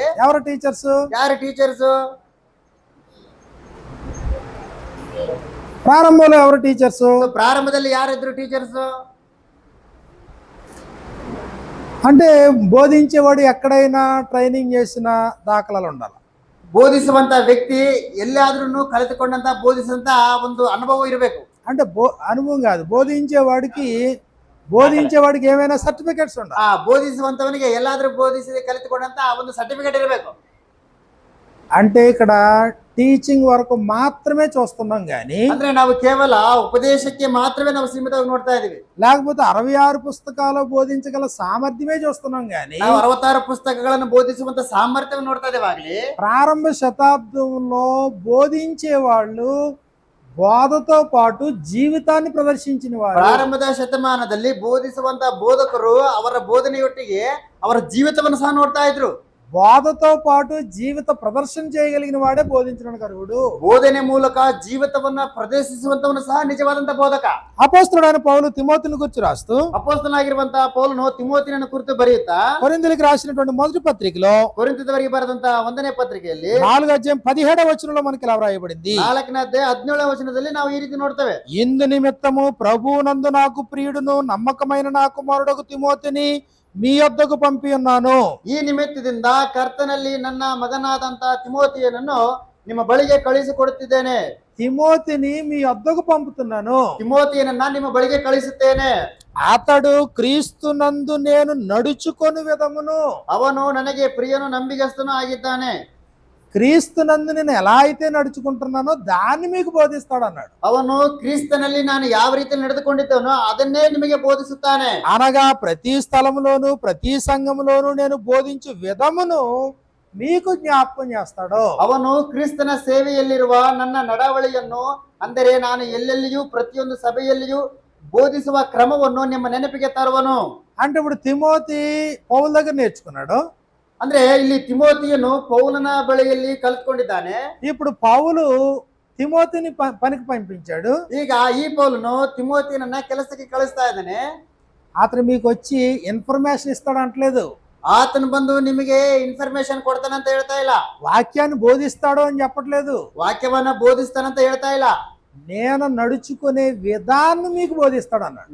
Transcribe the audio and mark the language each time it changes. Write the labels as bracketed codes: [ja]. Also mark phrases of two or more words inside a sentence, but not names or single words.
[te] ఎవరు టీచర్స్? [kn] ಯಾರು ಟೀಚರ್ಸ್? [te] ప్రారంభంలో ఎవరు టీచర్స్? [kn] ಪ್ರಾರಂಭದಲ್ಲಿ ಯಾರಿದ್ರು ಟೀಚರ್ಸ್? [te] అంటే బోధించేవాడు ఎక్కడైనా ట్రైనింగ్ చేసిన దాఖలాలు ఉండాలి. [kn] ಬೋಧಿಸುವಂತ ವ್ಯಕ್ತಿ ಎಲ್ಲಾದ್ರೂ ಕಲಿತುಕೊಂಡಂತ ಬೋಧಿಸಿದಂತ ಒಂದು ಅನುಭವ ಇರಬೇಕು. [te] అంటే అనుభవం కాదు, బోధించేవాడికి ఏమైనా సర్టిఫికెట్స్ ఉండాలి. [kn] ಬೋಧಿಸುವಂತವನಿಗೆ ಎಲ್ಲಾದ್ರೂ ಬೋಧಿಸಿ ಕಲಿತುಕೊಂಡಂತ ಒಂದು ಸರ್ಟಿಫಿಕೇಟ್ ಇರಬೇಕು. [te] అంటే ఇక్కడ టీచింగ్ వరకు మాత్రమే చూస్తున్నాం కానీ, [kn] ಅಂದ್ರೆ ನಾವು ಕೇವಲ ಉಪದೇಶಕ್ಕೆ ಮಾತ್ರವೇ ನಾವು ಸೀಮಿತವಾಗಿ ನೋಡ್ತಾ ಇದೀವಿ. [te] లేకపోతే 66 పుస్తకాలు బోధించగల సామర్థ్యమే చూస్తున్నాం కానీ [kn] ನಾವು 66 ಪುಸ್ತಕಗಳನ್ನು ಬೋಧಿಸುವಂತ ಸಾಮರ್ಥ್ಯವನ್ನು ನೋಡ್ತಾ ಇದ್ದೇವಾಗ್ಲಿ. [te] ప్రారంభ శతాబ్దంలో బోధించే వాళ్ళు బోధతో పాటు జీవితాన్ని ప్రదర్శించిన వారు. [kn] ಪ್ರಾರಂಭದ ಶತಮಾನದಲ್ಲಿ ಬೋಧಿಸುವಂತ ಬೋಧಕರು ಅವರ ಬೋಧನೆಯೊಟ್ಟಿಗೆ ಅವರ ಜೀವಿತವನ್ನು ಸಹ ನೋಡ್ತಾ ಇದ್ರು. [te] బోధతో పాటు జీవిత ప్రదర్శన చేయగలిగిన వాడే బోధించడానికి అర్హుడు. [kn] ಬೋಧನೆ ಮೂಲಕ ಜೀವಿತವನ್ನ ಪ್ರದರ್ಶಿಸುವಂತವನು ಸಹ ನಿಜವಾದಂತ ಬೋಧಕ. [te] అపోస్తలుడైన పౌలు తిమోతిని గురించి రాస్తూ, [kn] ಅಪೊಸ್ತಲನಾಗಿರುವಂತಹ ಪೌಲನು ತಿಮೋತಿನ ಕುರಿತು ಬರೆಯುತ್ತಾ [te] కొరింథీయులకు రాసినటువంటి మొదటి పత్రికలో [kn] ಕೊರಿಂಥದವರಿಗೆ ಬರೆದಂತ 1ನೇ ಪತ್ರಿಕೆಯಲ್ಲಿ [te] 4:17 వచనంలో మనకి ఇలా వ్రాయబడింది. [kn] 4ನೇ ಅಧ್ಯಾಯ 17ನೇ ವಚನದಲ್ಲಿ ನಾವು ಈ ರೀತಿ ನೋಡ್ತೇವೆ. [te] ఇందు నిమిత్తము ప్రభువునందు నాకు ప్రియుడును నమ్మకమైన నా కుమారుడకు తిమోతిని మీ యొద్దకు పంపి ఉన్నాను. [kn] ಈ ನಿಮಿತ್ತದಿಂದ ಕರ್ತನಲ್ಲಿ ನನ್ನ ಮಗನಾದಂತ ತಿಮೋತಿಯನನ್ನು ನಿಮ್ಮ ಬಳಿಗೆ ಕಳುಹಿಸಿಕೊಡುತ್ತಿದ್ದೇನೆ. [te] తిమోతిని మీ యొద్దకు పంపుతున్నాను. [kn] ತಿಮೋತಿಯನನ್ನ ನಿಮ್ಮ ಬಳಿಗೆ ಕಳುಹಿಸುತ್ತೇನೆ. [te] అతడు క్రీస్తునందు నేను నడుచుకొని విధమును, [kn] ಅವನು ನನಗೆ ಪ್ರಿಯನು ನಂಬಿಗಸ್ತನು ಆಗಿದ್ದಾನೆ. [te] క్రీస్తునందు నేను ఎలా అయితే నడుచుకుంటున్నానో దాన్ని మీకు బోధిస్తాడు అన్నాడు. [kn] ಅವನು ಕ್ರಿಸ್ತನಲ್ಲಿ ನಾನು ಯಾವ ರೀತಿ ನಡೆದುಕೊಂಡಿದ್ದೇನೋ ಅದನ್ನೇ ನಿಮಗೆ ಬೋಧಿಸುತ್ತಾನೆ. [te] అనగా ప్రతి స్థలములోను ప్రతి సంఘములోను నేను బోధించు విధమును మీకు జ్ఞాపకం చేస్తాడు. [kn] ಅವನು ಕ್ರಿಸ್ತನ ಸೇವೆಯಲ್ಲಿರುವ ನನ್ನ ನಡವಳಿಯನ್ನು, ಅಂದರೆ ನಾನು ಎಲ್ಲೆಲ್ಲಿಯೂ ಪ್ರತಿಯೊಂದು ಸಭೆಯಲ್ಲಿಯೂ ಬೋಧಿಸುವ ಕ್ರಮವನ್ನು ನಿಮ್ಮ ನೆನಪಿಗೆ ತರುವನು. [te] అంటే ఇప్పుడు తిమోతి పౌలు దగ్గర నేర్చుకున్నాడు. [kn] ಅಂದ್ರೆ ಇಲ್ಲಿ ತಿಮೋತಿಯನ್ನು ಪೌಲನ ಬಳಿಯಲ್ಲಿ ಕಲಿತ್ಕೊಂಡಿದ್ದಾನೆ. [te] ఇప్పుడు పౌలు తిమోతిని పనికి పంపించాడు. [kn] ಈಗ ಈ ಪೌಲನು ತಿಮೋತಿಯನ್ನ ಕೆಲಸಕ್ಕೆ ಕಳಿಸ್ತಾ ಇದ್ದಾನೆ. [te] అతను మీకు వచ్చి ఇన్ఫర్మేషన్ ఇస్తాడు అంటలేదు. [kn] ಆತನು ಬಂದು ನಿಮಗೆ ಇನ್ಫಾರ್ಮೇಶನ್ ಕೊಡ್ತಾನಂತ ಹೇಳ್ತಾ ಇಲ್ಲ, [te] వాక్యాన్ని బోధిస్తాడు అని చెప్పట్లేదు. [kn] ವಾಕ್ಯವನ್ನ ಬೋಧಿಸ್ತಾನಂತ ಹೇಳ್ತಾ ಇಲ್ಲ, [te] నేను నడుచుకునే విధానం మీకు బోధిస్తాడు అన్నాడు.